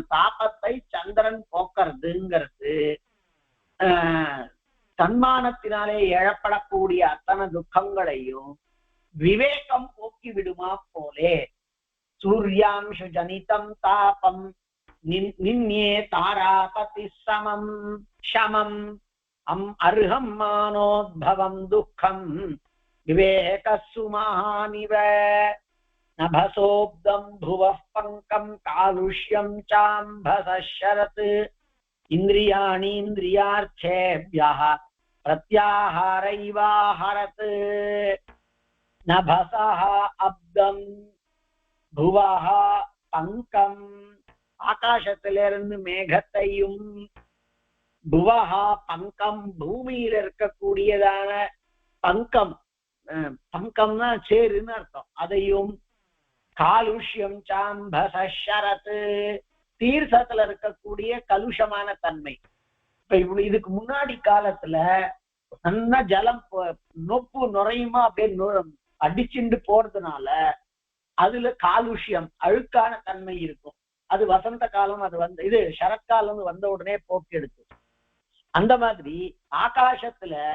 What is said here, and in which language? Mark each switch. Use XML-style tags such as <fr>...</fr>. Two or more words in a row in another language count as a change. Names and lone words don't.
<ta>தாபத்தை சந்திரன் போக்குறதுங்கிறது சன்மானத்தினாலே எழப்படக்கூடிய அத்தனை துக்கங்களையும் விவேகம் போக்கி விடுமா போலே.</ta> <sa>सूर्यांशु जनितम् तापम् निन्ये तारापति शमम् शमम्. अर्हं मानोद्भवं दुःखं विवेकस्सु महानिव नभसोब्दं भुवः पंकं कालुष्यं चाम्भसः शरत् इन्द्रियाणीन्द्रियार्थेभ्यः प्रत्याहारैवाहरत् नभसः अब्दं भुवः</sa> <ta>पंकं ஆகாசத்திலிருந்து மேகத்தையும்</ta> <sa>भुवः पङ्कम्</sa> <ta>பூமியில இருக்கக்கூடியதான பங்கம் பங்கம்னா சேருன்னு அர்த்தம் அதையும்</ta> <sa>कालुष्यम् चाम्भशरत्</sa> <ta>தீர்த்தத்துல இருக்கக்கூடிய கலுஷமான தன்மை இப்ப இதுக்கு முன்னாடி காலத்துல நல்லா ஜலம் நொப்பு நுரையுமா அப்படியே அடிச்சுண்டு போறதுனால அதுல காலுஷ்யம் அழுக்கான தன்மை இருக்கும் அது வசந்த காலம் அது வந்து இது சரத்காலம் வந்த உடனே போக்கி எடுத்து அந்த மாதிரி ஆகாசத்துல</ta>